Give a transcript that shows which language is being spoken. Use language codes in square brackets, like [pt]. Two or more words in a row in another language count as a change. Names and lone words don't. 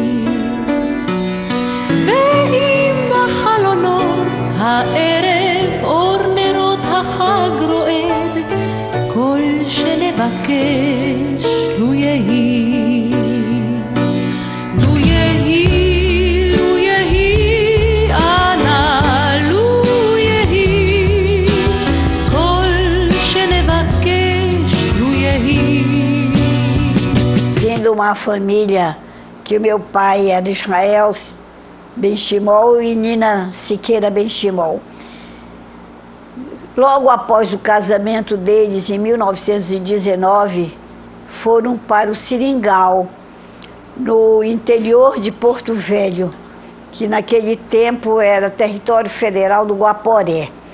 [he] ואם בחלונות הערב אור נרות החג רועד, כל שנבקש לו יהי. לו יהי, לו יהי, אנא לו יהי, כל שנבקש לו יהי. [pt] Vim de uma família que o meu pai era Israel Benchimol e Nina Siqueira Benchimol. Logo após o casamento deles, em 1919, foram para o Seringal, no interior de Porto Velho, que naquele tempo era território federal do Guaporé.